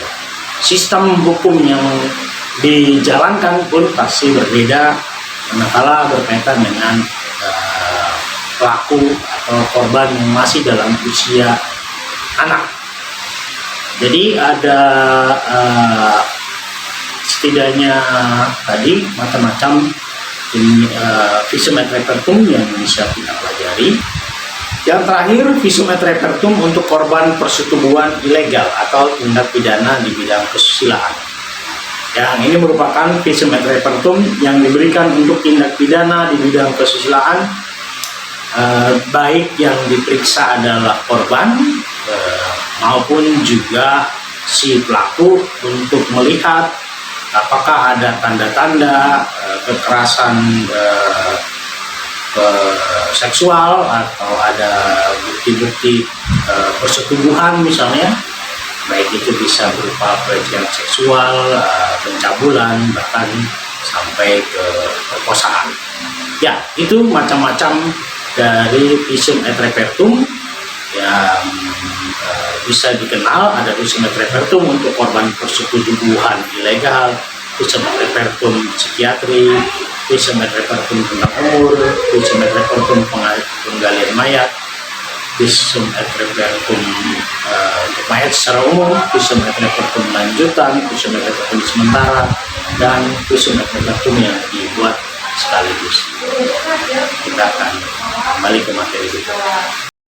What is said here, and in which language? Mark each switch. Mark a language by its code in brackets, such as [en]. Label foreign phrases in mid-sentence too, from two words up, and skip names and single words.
[id] Sistem hukum yang dijalankan pun pasti berbeda manakala berkaitan dengan pelaku atau korban yang masih dalam usia anak. Jadi ada setidaknya tadi macam-macam [la] visum et repertum [id] yang bisa kita pelajari. Yang terakhir, [la] visum et repertum [id] untuk korban persetubuhan ilegal atau tindak pidana di bidang kesusilaan. Yang ini merupakan [la] visum et repertum [id] yang diberikan untuk tindak pidana di bidang kesusilaan, baik yang diperiksa adalah korban maupun juga si pelaku, untuk melihat apakah ada tanda-tanda kekerasan seksual atau ada bukti-bukti persetubuhan misalnya, baik itu bisa berupa pelecehan seksual, pencabulan, bahkan sampai ke perkosaan. Ya, itu macam-macam dari [la] visum et repertum [id] yang bisa dikenal. Ada [la] visum et repertum [id] untuk korban persetubuhan ilegal, [la] visum et repertum [id] psikiatri, [la] visum et repertum [id] tentang umur, [la] visum et repertum [id] penggalian mayat, [la] visum et repertum [id] untuk mayat secara umum, [la] visum et repertum [id] lanjutan, [la] visum et repertum [id] sementara, dan [la] visum et repertum [id] yang dibuat sekaligus. Kita akan kembali ke materi kita.